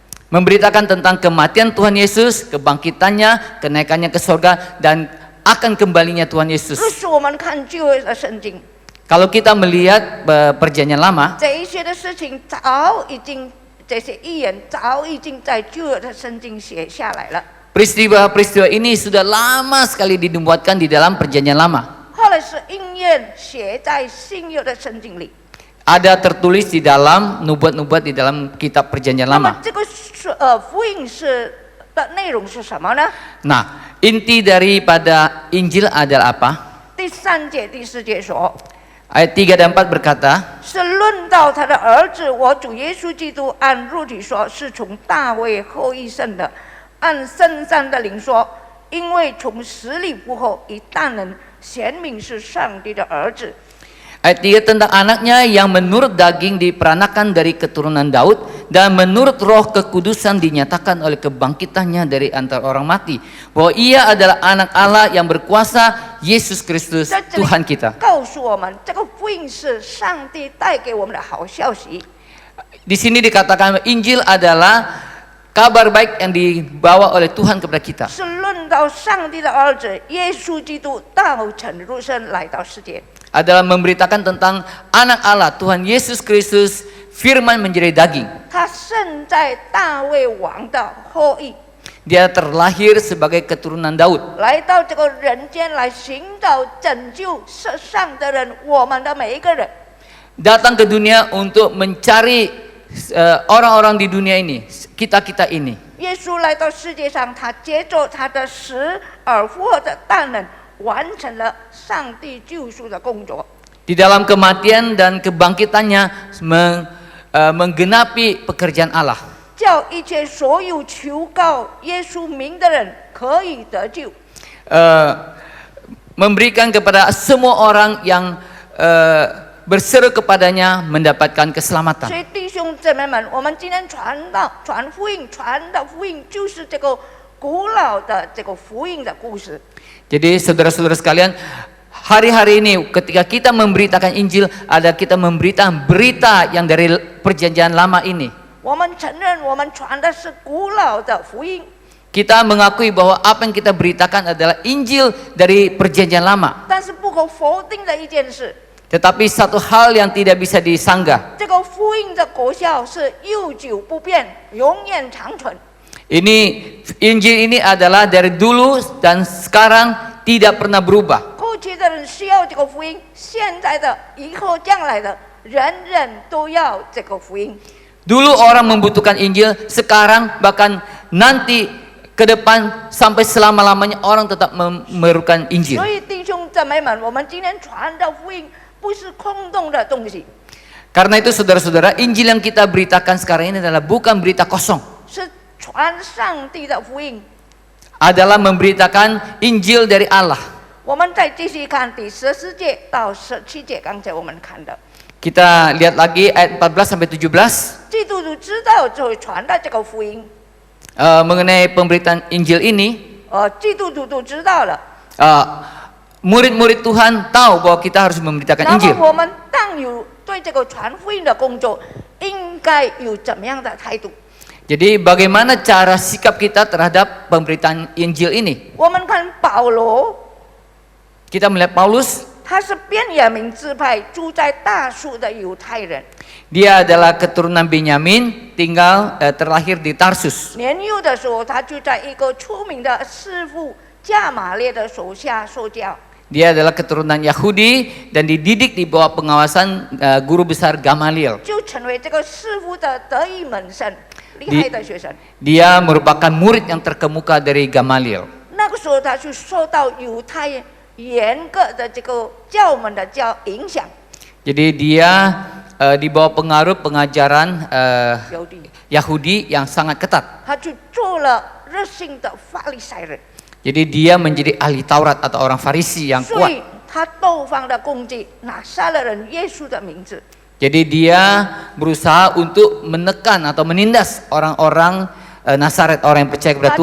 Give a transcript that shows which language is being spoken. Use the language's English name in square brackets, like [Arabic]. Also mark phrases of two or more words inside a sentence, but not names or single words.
[Indonesian] Memberitakan tentang kematian Tuhan Yesus, kebangkitannya, kenaikannya ke surga, dan akan kembalinya Tuhan Yesus. [Chinese] 这是我们看旧约的圣经， [Indonesian] Kalau kita melihat perjanjian lama, [Chinese] 这一些的事情早已经，这些预言早已经在旧约的圣经写下来了。 [Indonesian] peristiwa-peristiwa ini sudah lama sekali dinubuatkan di dalam perjanjian lama. [Chinese] 后来是应验写在新约的圣经里。 [Indonesian] Ada tertulis di dalam nubuat-nubuat di dalam kitab perjanjian [Chinese] 那么 [Indonesian] lama. [Chinese] 这个是福音是的内容是什么呢？ [Indonesian] Nah, inti daripada Injil adalah apa? [Chinese] 第3节、第4节说。 [Indonesian] Ayat 3 dan 4 berkata, [Chinese] 是论到他的儿子，我主耶稣基督按肉体说，是从大卫后裔生的；按圣上的灵说，因为从死里复活，以大能显明是上帝的儿子。 [Indonesian] Ayat 3 tentang anaknya yang menurut daging diperanakan dari keturunan Daud dan menurut roh kekudusan dinyatakan oleh kebangkitannya dari antara orang mati, bahwa ia adalah anak Allah yang berkuasa, Yesus Kristus [Chinese] 在这里 [Indonesian] Tuhan kita. [Chinese] 告诉我们，这个福音是上帝带给我们的好消息。 [Indonesian] Di sini dikatakan Injil adalah kabar baik yang dibawa oleh Tuhan kepada kita. [Chinese] 是论到上帝的儿子耶稣基督道成肉身来到世界。 [Indonesian] Adalah memberitakan tentang anak Allah, Tuhan Yesus Kristus, firman menjadi daging. [Chinese] 他生在大卫王的后裔。 [Indonesian] Dia terlahir sebagai keturunan Daud. [Chinese] 来到这个人间来寻找拯救世上的人，我们的每一个人。 [Indonesian] Datang ke dunia untuk mencari orang-orang di dunia ini, kita-kita ini. [Chinese] 耶稣来到世界上，他借着他的死而复活的大能，完成了上帝救赎的工作。 [Indonesian] Di dalam kematian dan kebangkitannya menggenapi pekerjaan Allah. [Chinese] 叫一切所有求告耶稣名的人可以得救。 [Indonesian] Memberikan kepada semua orang yang berseru kepadanya mendapatkan [Chinese] 所 [Indonesian] keselamatan. [Chinese] 以弟兄姊妹们，我们今天传福音，传的福音就是这个古老的这个福音的故事。 [Indonesian] Jadi saudara-saudara sekalian, hari-hari ini ketika kita memberitakan Injil, ada kita memberitakan berita yang dari perjanjian lama ini. [Chinese] 我们承认我们传的是古老的福音， [Indonesian] Kita mengakui bahwa apa yang kita beritakan adalah Injil dari perjanjian lama. [Chinese] 但是不可否定的一件事， [Indonesian] Tetapi satu hal yang tidak bisa disanggah. [Chinese] 这个福音的果效是悠久不变，永远长存。 [Indonesian] Ini Injil ini adalah dari dulu dan sekarang tidak pernah berubah. [Chinese] 过去的人需要这个福音，现在的、以后将来的，人人都要这个福音。 [Indonesian] Dulu orang membutuhkan Injil, sekarang bahkan nanti ke depan sampai selama-lamanya orang tetap memerlukan Injil. [Chinese] 所以弟兄姊妹们，我们今天传的福音不是空洞的东西， [Indonesian] Karena itu saudara-saudara, Injil yang kita beritakan sekarang ini adalah bukan berita kosong. [Chinese] 是传上帝的福音。 [Indonesian] Adalah memberitakan Injil dari Allah. [Chinese] 我们再继续看第14节到17节，刚才我们看的。 [Indonesian] Kita lihat lagi ayat 14 sampai 17. [Chinese] 基督徒知道就会传达这个福音， [Indonesian] Mengenai pemberitaan Injil ini, [Chinese] 基督徒都知道了。 [Indonesian] murid-murid Tuhan tahu bahwa kita harus memberitakan [Chinese] 那 [Indonesian] Injil. [Chinese] 么我们当有对这个传福音的工作，应该有怎么样的态度？ [Indonesian] Jadi bagaimana cara sikap kita terhadap pemberitaan Injil ini? [Chinese] 我们看保罗， [Indonesian] Kita melihat Paulus, [Chinese] 他是便雅悯支派住在大树的犹太人， [Indonesian] dia adalah keturunan Benyamin, terlahir di Tarsus. [Chinese] 年幼的时候，他就在一个出名的师傅加玛列的手下受教。 [Indonesian] Dia adalah keturunan Yahudi dan dididik di bawah pengawasan guru besar Gamaliel. [Chinese] 就成为这个师傅的得意门生，厉害的学生。 [Indonesian] Dia merupakan murid yang terkemuka dari Gamaliel. [Chinese] 那个时候他就受到犹太严格的这个教门的影响， [Indonesian] Jadi dia di bawah pengaruh pengajaran [Chinese] 犹地， [Indonesian] Yahudi yang sangat ketat. [Chinese] 他就做了热心的法利赛人， [Indonesian] Jadi dia menjadi ahli Taurat atau orang Farisi yang [Chinese] 所 [Indonesian] kuat. [Chinese] 以他斗方的攻击拿撒勒人耶稣的名字， [Indonesian] Jadi dia berusaha untuk menekan atau menindas orang-orang Nazaret, orang yang percaya kepada